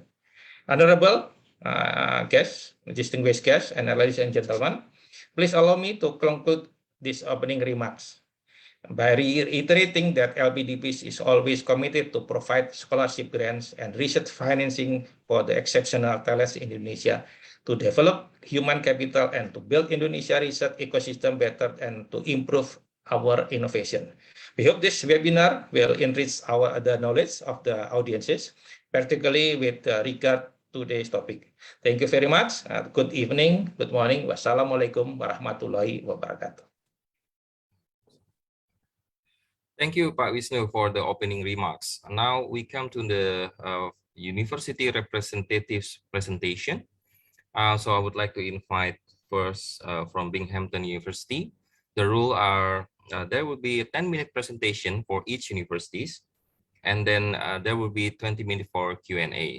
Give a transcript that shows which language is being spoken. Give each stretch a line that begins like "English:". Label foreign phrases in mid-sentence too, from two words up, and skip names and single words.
English: Honorable guests, distinguished guests, and ladies and gentlemen, please allow me to conclude these opening remarks by reiterating that LPDP is always committed to provide scholarship grants and research financing for the exceptional talents in Indonesia, to develop human capital and to build Indonesia research ecosystem better and to improve our innovation. We hope this webinar will enrich the knowledge of the audiences, particularly with regard to today's topic. Thank you very much. Good evening, good morning.
Arabic: والسلام عليكم ورحمة الله وبركاته.
English: Thank you, Pak Wisnu, for the opening remarks. Now we come to the university representatives presentation. So I would like to invite first from Binghamton University. The rule are there will be a 10-minute presentation for each universities, and then there will be 20 minutes for Q&A.